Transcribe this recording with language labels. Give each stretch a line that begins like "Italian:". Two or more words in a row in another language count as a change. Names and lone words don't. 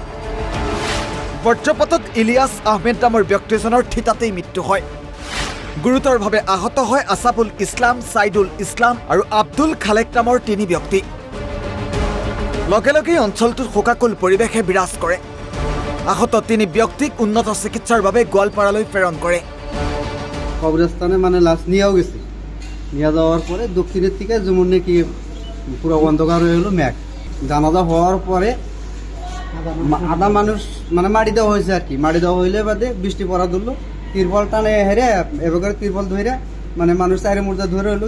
Assamese: বজ্ৰপাতত ইলিয়াছ আহমেদ নামৰ ব্যক্তিজনৰ থিতাতেই মৃত্যু হয়। গুৰুতৰভাৱে আহত হয় আছাফুল ইছলাম, ছাইদুল ইছলাম আৰু আব্দুল খালেক নামৰ তিনি ব্যক্তি। লগে লগে অঞ্চলটোত শোকাকুল পৰিৱেশে বিৰাজ কৰে। আহত তিনি ব্যক্তিক উন্নত চিকিৎসাৰ বাবে গোৱালপাৰালৈ প্ৰেৰণ কৰে।
Bangla: কবরস্থানে মানে লাশ নিয়েও গেছে, নিয়ে যাওয়ার পরে দক্ষিণের থেকে যেমন নাকি পুরো অন্ধকার হয়ে গেল ম্যাক। জানাজা হওয়ার পরে আধা মানুষ মানে মাটি দেওয়া হয়েছে আর কি। মাটি দেওয়া হইলে বাদে বৃষ্টি পড়া ধরলো, তিরপল টানে হেরে এবার তিরপল ধরে মানে মানুষ চারে মুর্দা ধরে হইলো।